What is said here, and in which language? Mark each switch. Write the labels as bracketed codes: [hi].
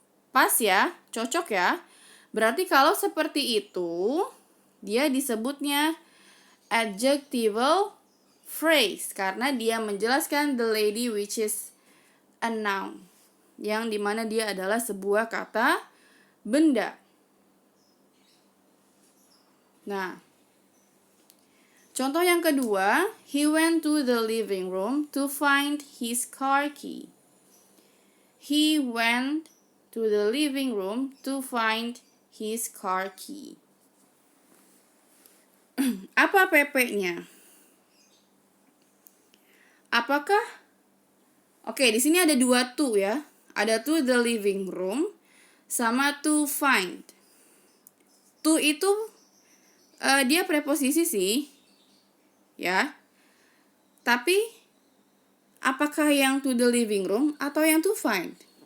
[id] Pas ya? Cocok ya? Berarti kalau seperti itu, dia disebutnya adjectival phrase karena dia menjelaskan [en] the lady which is a noun, [id] yang dimana dia adalah sebuah kata benda. Nah, contoh yang kedua, [en] he went to the living room to find his car key. He went to the living room to find his car key. [id] Apa PP-nya? Apakah? Oke, di sini ada dua to ya. Ada [en] to the living room [id] sama [en] to find. [id] To itu dia preposisi sih. Ya. Tapi apakah yang [en] to the living room [id] atau yang [en] to find?